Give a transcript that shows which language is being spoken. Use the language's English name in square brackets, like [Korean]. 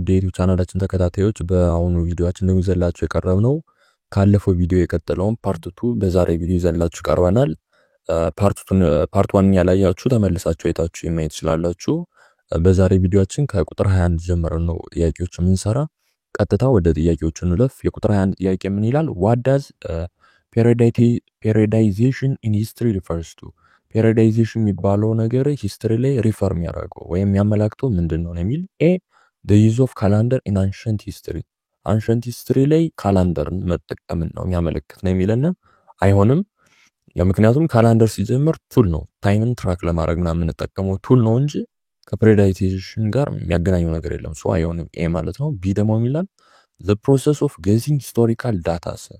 [Amharic] የዩቲዩብ ቻናላችን ተከታታዮች በአሁኑ ቪዲዮአችን ደግሞ ይዘላችሁ የቀረብነው ካለፈው ቪዲዮ የቀጠለውን ፓርት 2 በዛሬ ቪዲዮ ይዘላችሁ ቀርበናል። ፓርት 1 ያላያችሁ ተመልሳችሁ አይታችሁ ማየት ትችላላችሁ። በዛሬ ቪዲዮአችን ከቁጥር 21 ጀምረን ነው ጥያቄዎች የምንሰራ። ቀጥታ ወደ ጥያቄዎቹ እንለፍ። የቁጥር 21 ጥያቄ ምን ይላል? [English] What does periodization in history refers to? [Amharic] ፔሪዳይዜሽን የሚባለው ነገር ሂስትሪ ላይ ሪፈር የሚያደርገው ወይም የሚያመላክተው ምንድነው ነው የሚል ኤ [English] the use of calendar in ancient history [Amharic] ancient history ላይ ካላንደርን መጠቀምን ነው የሚያመለክት ነው የሚልና አይሆንም። ምክንያቱም ካላንደር ሲጀምር ቱል ነው፣ ታይምን ትራክ ለማድረግ ነው የምንጠቀመው ቱል ነው እንጂ ከፔሪዳይዜሽን ጋር የሚያገናኘው ነገር የለም። ሶ አይሆንም ኤ ማለት ነው። ቢ ደግሞ ይላል [English] the process of guessing historical data